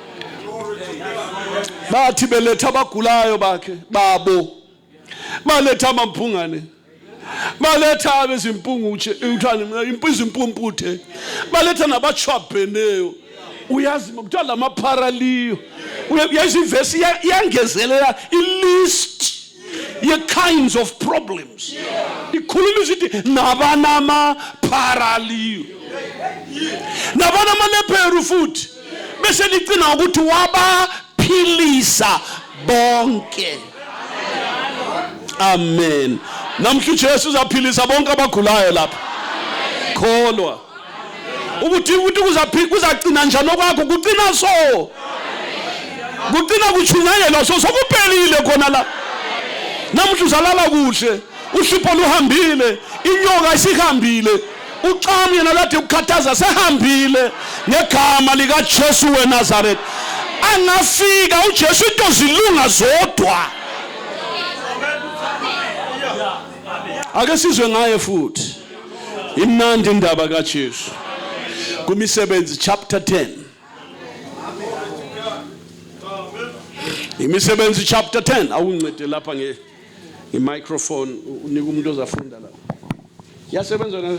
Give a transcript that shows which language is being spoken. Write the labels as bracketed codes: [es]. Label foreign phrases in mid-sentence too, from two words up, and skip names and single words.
[nd] bathi beletha abagulayo bakhe babo baletha amamphungane baletha abezimpungutshe uthani impumpumputhe baletha nabachwabheneyo uyazi kuthiwa lamaparaliyo uyazi ivesi yangezelela ilist ye- [en] kinds of problems [nd] ikhuluma isithi nabanamaparaliyo nabanamalepheru futhi bese licina ukuthi wabaphilisa bonke amen namhla uJesu uzaphilisa bonke abagulayo lapha kholwa ukuthi kuzagcina njani okwakho kucina so kucina kuchunyanyelwa so sokuphelile khona la namhla uzalala kuhle uhlupho luhambile inyoka isihambile uxami yena lade ukukhathaza sehambile ngegama lika Jesu weNazaretha angafika uJesu into zilunga zodwa ake sizwe ngaye futhi imnandi indaba kaJesu kuMisebenzi chapter 10 iMisebenzi chapter 10 awuncede lapha ngemicrophone unika umuntu ozafunda la yasebenza na